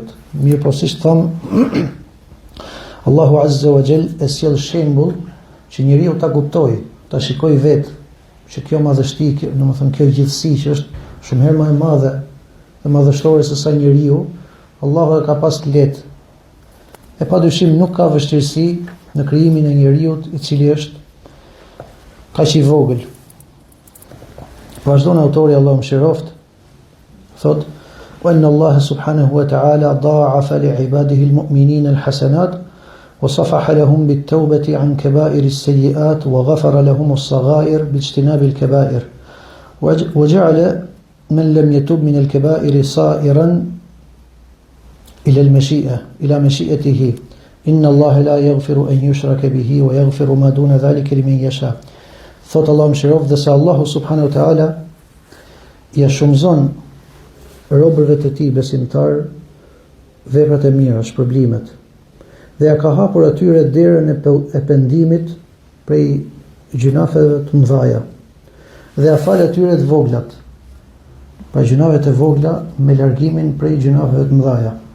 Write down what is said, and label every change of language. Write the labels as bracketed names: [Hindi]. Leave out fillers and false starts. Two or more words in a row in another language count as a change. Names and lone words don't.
[Albanian] Mirë, po siç tham, Allahu [Arabic] عز وجل [Albanian] e sjell shembull që njeriu ta kuptoj, ta shikoj vetë që kjo madhështi, domethënë kjo gjithësi që është shumë herë më e madhe dhe madhështore se sa njeriu, Allahu e ka pas të lehtë. E padyshim nuk ka vështirësi në krijimin e njeriu i cili është kaq i vogël. Vazhdon autori, Allahu mëshiroft, thot: [Arabic] "وإن الله سبحانه وتعالى ضاعف لعباده المؤمنين الحسنات وصفح لهم بالتوبة عن كبائر السيئات وغفر لهم الصغائر باجتناب الكبائر وجعل من لم يتب من الكبائر صائرا إلى المشيئة إلى مشيئته إن الله لا يغفر أن يشرك به ويغفر ما دون ذلك لمن يشاء." [Albanian] Thot Allah mëshiroft, dhe se Allahu [Arabic] سبحانه وتعالى [Albanian] ja shumëzon robërve të tij besimtar veprat e mira, shpërblimet, dhe ja ka hapur atyre derën e pendimit prej gjunafeve të mëdha, dhe ja fal atyre të voglat, pra gjunavet e vogla me largimin prej gjunafeve të mëdha.